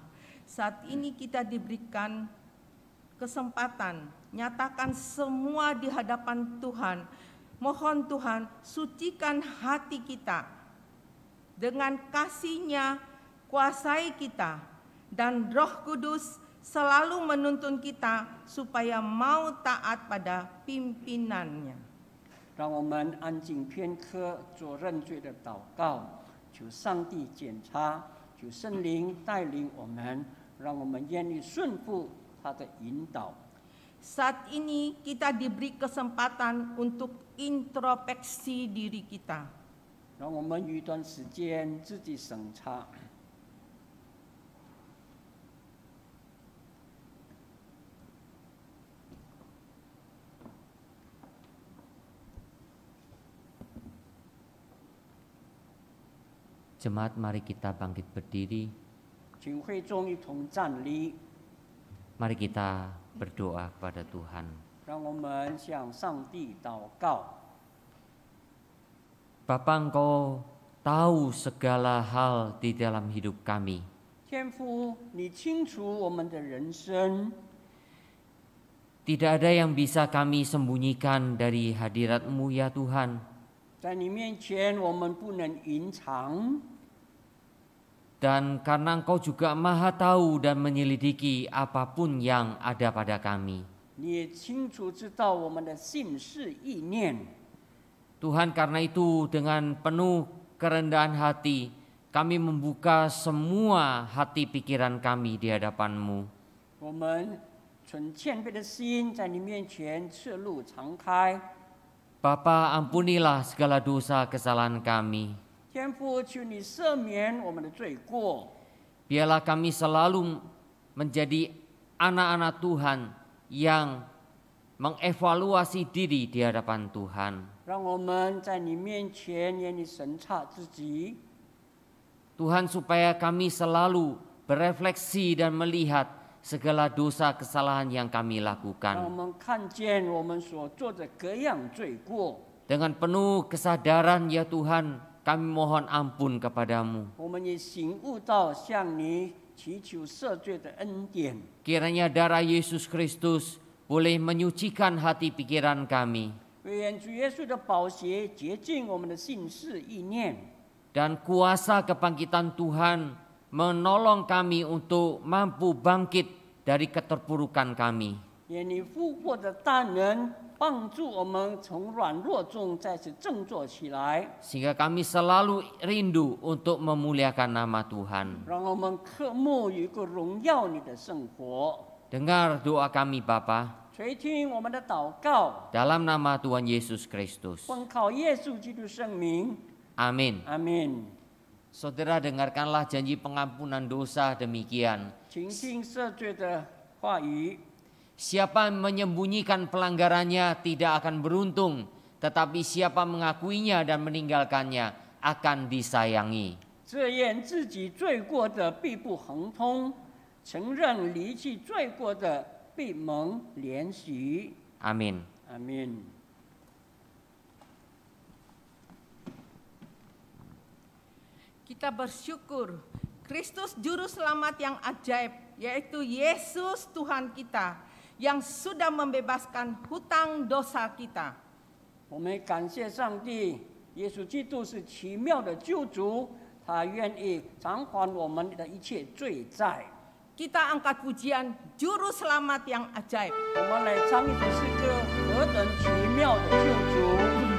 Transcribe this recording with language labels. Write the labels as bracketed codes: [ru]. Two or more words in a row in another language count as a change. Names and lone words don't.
[id] Saat ini kita diberikan kesempatan, nyatakan semua di hadapan Tuhan. Mohon Tuhan, sucikan hati kita. Dengan kasih-Nya, kuasai kita. Dan Roh Kudus selalu menuntun kita supaya mau taat pada pimpinannya. [zh] 让我们安静片刻，做认罪的祷告，求上帝检查，求圣灵带领我们，让我们愿意顺服他的引导。 [id] Saat ini kita diberi kesempatan untuk introspeksi diri kita. [zh] 让我们有一段时间自己审查。 [id] Jemaat, mari kita bangkit berdiri. [zh] 请会众一同站立， [id] Mari kita berdoa kepada Tuhan. [zh] 让我们向上帝祷告。 [id] Bapa, Engkau tahu segala hal di dalam hidup kami. [zh] 天父，你清楚我们的人生， [id] Tidak ada yang bisa kami sembunyikan dari hadirat-Mu ya Tuhan. [zh] 在你面前我们不能隐藏。 [id] Dan karena Engkau juga maha tahu dan menyelidiki apapun yang ada pada kami. [zh] 你也清楚知道我们的心事意念。 [id] Tuhan, karena itu dengan penuh kerendahan hati kami membuka semua hati pikiran kami di hadapan-Mu. [zh] 我们存谦卑的心在你面前赤露敞开。 [id] Bapa, ampunilah segala dosa kesalahan kami. [zh] 天父，求你赦免我们的罪过。 [id] Biarlah kami selalu menjadi anak-anak Tuhan yang mengevaluasi diri di hadapan Tuhan. [zh] 让我们在你面前愿意审查自己。 [id] Tuhan, supaya kami selalu berefleksi dan melihat segala dosa kesalahan yang kami [zh] 让我 [id] lakukan. [zh] 们看见我们所做的各样罪过。 [id] Dengan penuh kesadaran ya Tuhan, kami mohon ampun kepadamu. [zh] 我们也醒悟到向你祈求赦罪的恩典。 [id] Kiranya darah Yesus Kristus boleh menyucikan hati pikiran kami. [zh] 愿主耶稣的宝血洁净我们的心事意念。 [id] Dan kuasa kebangkitan Tuhan menolong kami untuk mampu bangkit dari keterpurukan kami. [zh] 愿你复活的大能帮助我们从软弱中再次振作起来， [id] Sehingga kami selalu rindu untuk memuliakan nama Tuhan. [zh] 让我们渴慕有一个荣耀你的生活。 [id] Dengar doa kami Bapa, [zh] 垂听我们的祷告， [id] dalam nama Tuhan Yesus Kristus. [zh] 奉靠耶稣基督圣名， [id] Amin. [zh] 阿门。 [id] Saudara, dengarkanlah janji pengampunan dosa demikian. [zh] 请听赦罪的话语。 [id] Siapa menyembunyikan pelanggarannya tidak akan beruntung, tetapi siapa mengakuinya dan meninggalkannya akan disayangi. [zh] 这样自己罪过的必不亨通，承认离弃罪过的必蒙怜恤。 [id] Amin. [zh] 阿门。 [id] Kita bersyukur Kristus Juru Selamat yang ajaib, yaitu Yesus Tuhan kita, yang sudah membebaskan hutang dosa kita. [zh] 我们感谢上帝，耶稣基督是奇妙的救主，他愿意偿还我们的一切罪债。 [id] Kita angkat pujian Juru Selamat yang ajaib. [zh] 我们来唱一首诗歌，何等奇妙的救主！